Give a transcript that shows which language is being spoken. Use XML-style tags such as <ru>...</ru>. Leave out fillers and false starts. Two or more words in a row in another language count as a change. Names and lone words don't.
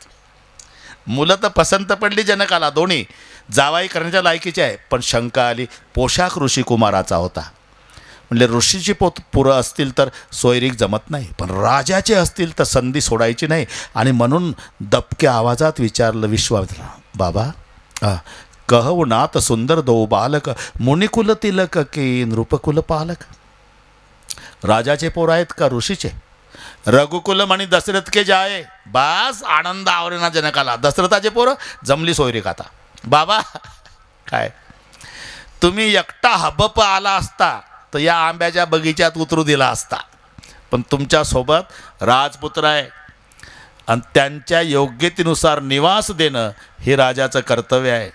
<mr>मुलं तर पसंत पडली जनकाला दोन्ही. जावाई करण्याच्या लायकीची आहे. पण शंका आली, पोशाख ऋषी कुमाराचा होता. म्हणजे ऋषीची पुरं असतील तर सोयरीक जमत नाही, पण राजाचे असतील तर संधी सोडायची नाही. आणि म्हणून दबक्या आवाजात विचारलं विश्वामित्र,</mr> <awa>बाबा कहू नात सुंदर दो बालक, मुनिकुल तिलक की नृपकुल पालक.</awa> <mr>राजाचे पोर आहेत का ऋषीचे.</mr> <awa>रघुकुल म्हणी दशरथ के जाये.</awa> <mr>बास आनंद आवरेना जनकाला. दशरथाचे पोरं जमली सोयरीक. आता बाबा काय तुम्ही एकटा हबप आला असता तर या आंब्याच्या बगीच्यात उतरू दिला असता. पण तुमच्यासोबत राजपुत्र आहे आणि त्यांच्या योग्यतेनुसार निवास देणं हे राजाचं कर्तव्य आहे.</mr>